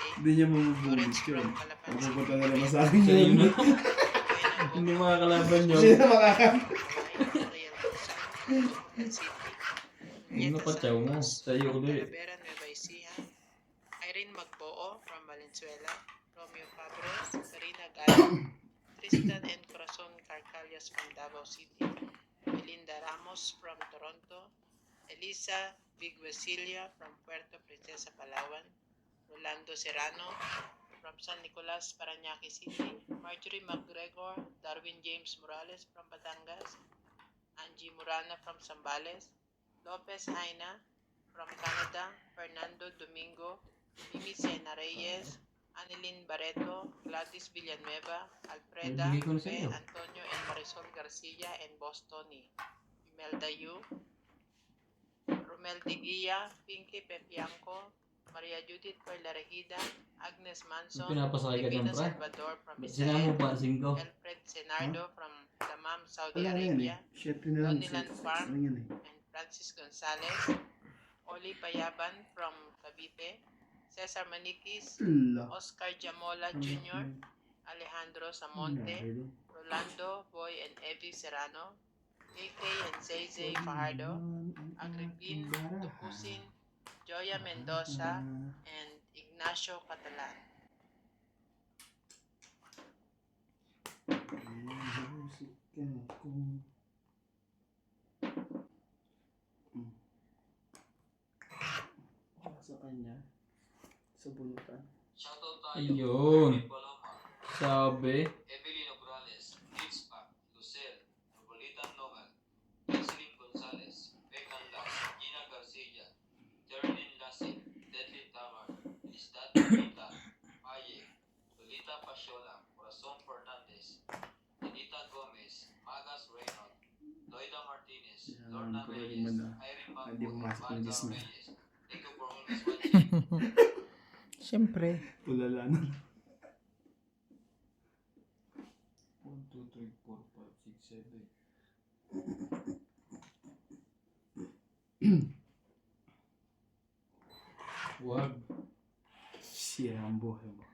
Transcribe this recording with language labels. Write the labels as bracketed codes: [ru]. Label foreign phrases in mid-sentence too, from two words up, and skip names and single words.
[tl] hindi niya mamubulit Lawrence yun. [en] from Calapan [tl] Mapupunta na naman sa akin Sa iyo yun. na. Hindi makakalaban yun. Hindi na makakasano. Ano pa chow mo? Sa iyo ulit. [en] Talavera, Nueva Ecija, Irene Magboo from Valenzuela, Romeo Fabros, Karina Galo, Tristan and Corazon Carcalias from Davao City, Melinda Ramos from Toronto, Elisa Viguesilia from Puerto Princesa, Palawan, Rolando Serrano from San Nicolas, Parañaque City, Marjorie McGregor, Darwin James Morales from Batangas, Angie Murana from Zambales, Lopez Aina from Canada, Fernando Domingo, Mimi Sena Reyes, Anilin Barreto, Gladys Villanueva, Alfreda, [tl] Bibigay ko na sa Fe, iyo. [en] Antonio and Marisol Garcia, and Bostoni, Imelda Yu, Romel Diguia, Pinky Pepianco, Maria Judith Perla Regida, Agnes Manson, [tl] Pinapasakay ka dyan, Divina pre. [en] Salvador from [tl] Ba't sinama mo [en] Israel, [tl] pa 5? [en] Alfred Senardo from Damam, Saudi [tl] Wala na yan eh. [en] Arabia, [tl] Shit na lang. [en] Donilan Sex Farm. [tl] lang yan eh. [en] and Francis Gonzalez, Oli Payaban from Cavite, Cesar Maniquis, [tl] Ala. [en] Oscar Jamola Jr., Alejandro Samonte, Rolando Boy and Evie Serrano, AK and Zay Fajardo, Agripin Tupusin, Joya Mendoza, and Ignacio Catalan. [tl] Sa kanya. Sa bunutan. Shoutout tayo. Ayun. David Paloma, Sabi. Evelyn Ograles, Litzpac, Lucel, Ropolitan Noel, Jocelyn Gonzalez, Becan Las, Gina Garcia, Terlin Lassin, Deadly Tamar, Listat Anita, Aye, Lolita Pasiola, Corazon Fernandez, Anita Gomez, Magas Reynold, Loida Martinez, Yan, Lorna pwede mo Reyes, na. Irene Hindi Bangko, pumasok ng Marga Disney. Reyes. [en] Thank you for always watching. [tl] Siyempre. Tulala na. 1, 2, 3, 4, 5, 6, 7. Wag. Sira ang buhay mo.